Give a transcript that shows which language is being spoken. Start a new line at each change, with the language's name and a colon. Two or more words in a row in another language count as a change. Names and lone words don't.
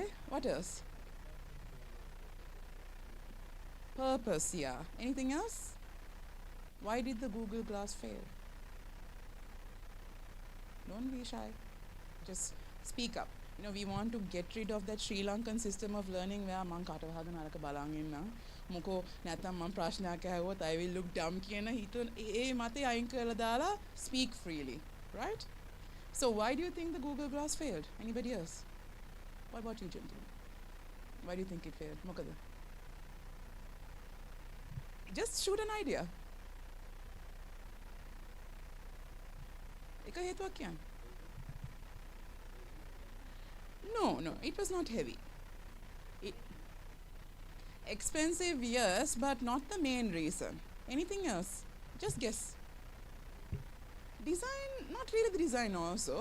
English: What else? Purpose, yeah. Anything else? Why did the Google Glass fail? Don't be shy. Just speak up. We want to get rid of that Sri Lankan system of learning where
Sinhala: මං කටවහගෙන අරක බලන් ඉන්නම්. මොකෝ නැත්තම් මං ප්‍රශ්නයක් ඇහුවොත්
English: I will look dumb
Sinhala: කියන හිතුව ඒ මතේ අයින් කරලා දාලා
English: speak freely, right? So why do you think the Google Glass failed? Anybody else? What about you, gentlemen? Why do you think it failed?
Sinhala: මොකද?
English: Just shoot an idea.
Sinhala: එක හේතුවක් කියන්න.
English: No, it was not heavy. Expensive, yes, but not the main reason. Anything else? Just guess. Design, not really the design also.